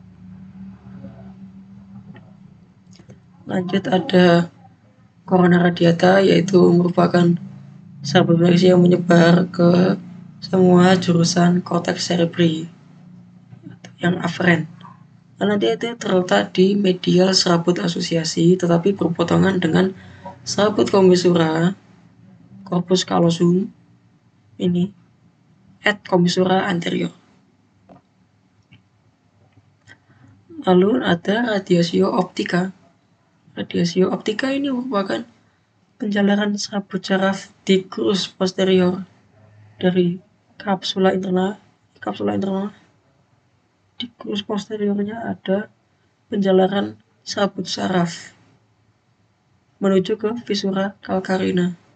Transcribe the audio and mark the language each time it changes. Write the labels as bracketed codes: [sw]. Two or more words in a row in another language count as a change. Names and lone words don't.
[id] Lanjut ada [la] corona radiata, [id] yaitu merupakan serabut proyeksi yang menyebar ke semua jurusan [la] korteks cerebri [id] yang aferen. Nanti itu terletak di medial serabut asosiasi, tetapi berpotongan dengan serabut komisura, [la] corpus callosum, [id] ini et komisura anterior. Lalu ada [la] radiatio optica. Radiatio optica [id] ini merupakan penjalanan serabut saraf di crus posterior dari kapsula interna. Di crus posteriornya ada penjalanan serabut saraf menuju ke [la] visura calcarina.